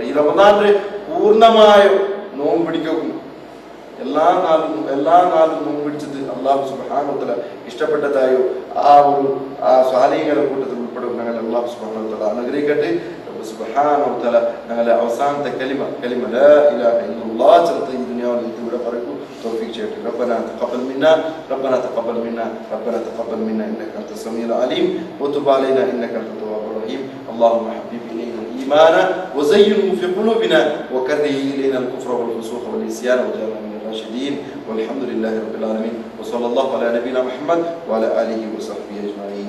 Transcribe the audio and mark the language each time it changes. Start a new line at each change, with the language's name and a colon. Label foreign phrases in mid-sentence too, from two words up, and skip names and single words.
Malayalam: ഈ റമദാനിൽ പൂർണ്ണമായ നോമ്പ് പിടിക്കും എല്ലാ നാളും നോമ്പ് പിടിച്ചത്
Arabic: الله سبحانه وتعالى
Malayalam: ഇഷ്ടപ്പെട്ടതായോ ആ സ്വാലിഹീങ്ങളുടെ കൂട്ടത്തിൽ ഉൾപ്പെടും ഞങ്ങൾ
Arabic: الله سبحانه وتعالى
Malayalam: അനുഗ്രഹിക്കട്ടെ.
Arabic: ربّ سبحانه وتعالى
Malayalam: ഞങ്ങളെ അവസാനത്തെ കലിമ
Arabic: لا إله إلا الله
Malayalam: ചൊല്ലി ഈ ദുനിയാവിൽ ഇവിടെ പറയൂ തൗഫീഖ് ചെയ്യട്ടെ.
Arabic: ربنا تقبل منا انك انت السميع العليم وتب علينا انك انت التواب الرحيم. اللهم حبب الينا الايمان وزينه في قلوبنا وكره الينا الكفر والفسوق والعصيان واجعلنا من الراشدين والحمد لله رب العالمين وصلى الله على نبينا محمد وعلى اله وصحبه اجمعين.